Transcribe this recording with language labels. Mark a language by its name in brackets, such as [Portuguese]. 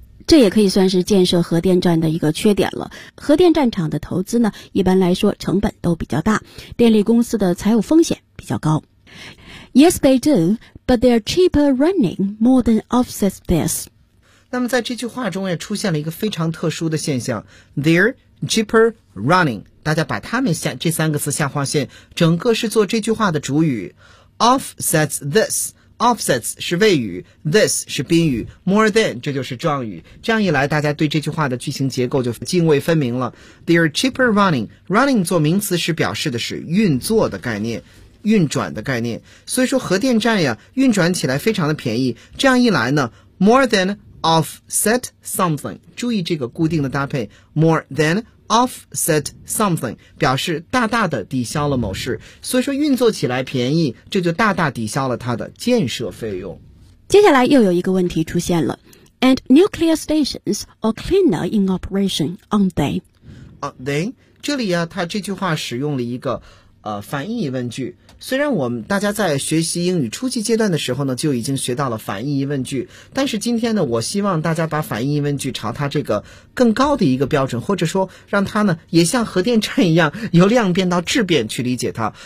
[Chinese] 这也可以算是建设核电站的一个缺点了。核电站厂的投资呢，一般来说成本都比较大，电力公司的财务风险比较高。 [English] Yes, they do, but their cheaper running more than offsets this. [Chinese] 那么在这句话中也出现了一个非常特殊的现象 , [English] their cheaper running, [Chinese] 大家把它们下这三个词下划线，整个是做这句话的主语 , [English] offsets this. [Chinese] Offsets 是谓语 ,this 是宾语 ,more than 这就是状语。这样一来大家对这句话的句型结构就泾渭分明了。 [English] They're cheaper running. [Chinese] Running 做名词是表示的是运作的概念，运转的概念。所以说核电站呀运转起来非常的便宜。这样一来呢 , [English] more than offset something, [Chinese] 注意这个固定的搭配 ,more than offset something, 表示大大的抵消了某事，所以说运作起来便宜，这就大大抵消了它的建设费用。接下来又有一个问题出现了 [English] ,and nuclear stations are cleaner in operation, aren't they? Aren't they? [Chinese] 这里啊它这句话使用了一个反义疑问句，虽然我们大家在学习英语初级阶段的时候呢就已经学到了反义疑问句，但是今天呢我希望大家把反义疑问句朝它这个更高的一个标准，或者说让它呢也像核电站一样由量变到质变去理解它。